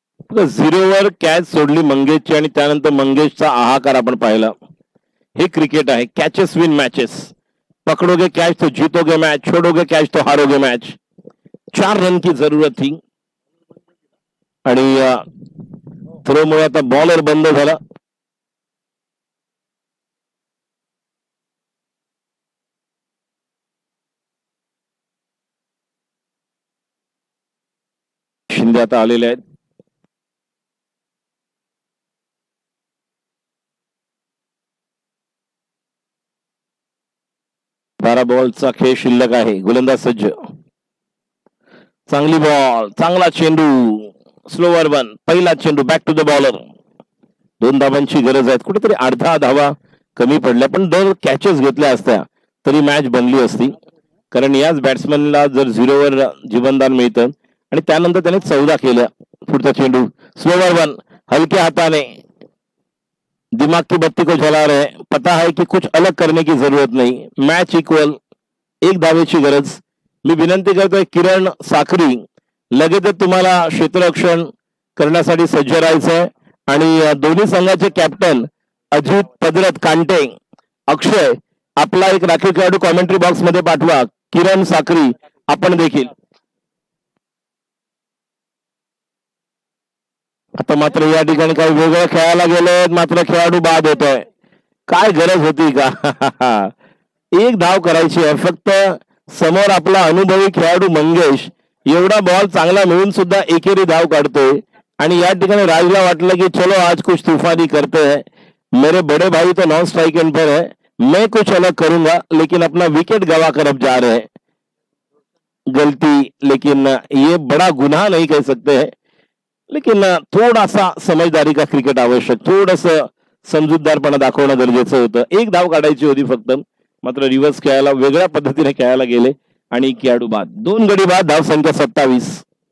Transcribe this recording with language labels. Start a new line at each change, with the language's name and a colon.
Marathi: झिरोवर catch सोडली मंगेशची आणि त्यानंतर मंगेशचा हाहाकार आपण पाहिला. हे क्रिकेट आहे.
English: Catches win matches.
Hindi: पकडोगे कैच तो जीतोगे मैच, छोड़ोगे कैच तो हारोगे मैच. 4 रन की जरूरत थी
Marathi: आणि थ्रोमुळे आता बॉलर बंद झाला. शिंदे आता आलेले आहेत. बारा बॉलचा खेळ शिल्लक आहे. गोलंदाज सज्ज. चांगली बॉल, चांगला चेंडू, स्लोवर वन. पहिला चेंडू बॅक टू द बॉलर. 2 धावांची गरज आहे. कुठेतरी अर्धा धावा कमी पडल्या, पण 2 कॅचेस घेतल्या असत्या तरी मॅच बनली असती. कारण याच बॅट्समनला जर 0वर जीवनदान मिळतं आणि त्यानंतर त्याने 14 केल्या. पुढचा चेंडू स्लोवर वन, हलके हाताने.
Hindi: दिमाग की बत्ती को जला रहे. पता है कि कुछ अलग करने की जरूरत नहीं.
Marathi: Match equal. 1 धावेची गरज. मी विनंती करतोय किरण साखरी, लगेचच तुम्हाला क्षेत्ररक्षण करण्यासाठी सज्ज राहायचंय आणि दोन्ही संघाचे कॅप्टन अजित पदरत कांटे, अक्षय आपला एक राखीव खेळाडू कॉमेंट्री बॉक्स मध्ये पाठवा. किरण साखरी आपण देखील. आता मात्र या ठिकाणी काही वेगळं खेळायला गेले, मात्र खेळाडू बाद होतोय. काय गरज होती का. 1 धाव करायची आहे फक्त. समोर आपला अनुभवी खेळाडू मंगेश एवढा बॉल चांगला मिळून सुद्धा एकेरी धाव काढतोय आणि या ठिकाणी राजला वाटलं की
Hindi: चलो आज कुछ तूफानी करते हैं, मेरे बड़े भाई तो नॉन स्ट्राइक एंड पर है, मैं कुछ अलग करूंगा, लेकिन अपना विकेट गवा कर अब जा रहे हैं. गलती, लेकिन ये बड़ा गुनाह नहीं कह सकते हैं, लेकिन थोड़ा सा समझदारी का क्रिकेट आवश्यक. थोड़ा सा
Marathi: समजूतदारपणा दाखवणं गरजेचं होतं. एक धाव काढायची होती फक्त, मात्र रिव्हर्स खेळायला वेगळ्या पद्धतीने खेळायला गेले आणि खेळाडू बाद. 2 गडी बाद, धावसंख्या 27.